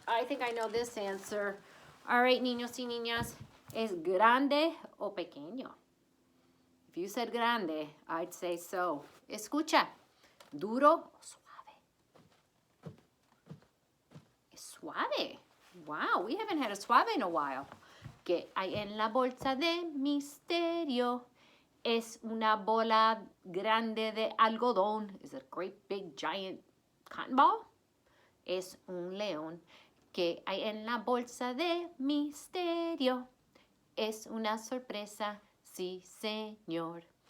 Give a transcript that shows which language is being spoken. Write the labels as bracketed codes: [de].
[en] I think I know this answer. All right, [es] niños y niñas. ¿Es grande o pequeño? [en] If you said grande, I'd say so. [es] Escucha. ¿Duro o suave? Es suave. [en] Wow, we haven't had a suave in a while. [es] ¿Qué hay en la bolsa de misterio? Es una bola grande de algodón. [en] Is it a great big giant cotton ball? [es] Es un león. ¿Qué hay en la bolsa de misterio? Es una sorpresa, sí señor.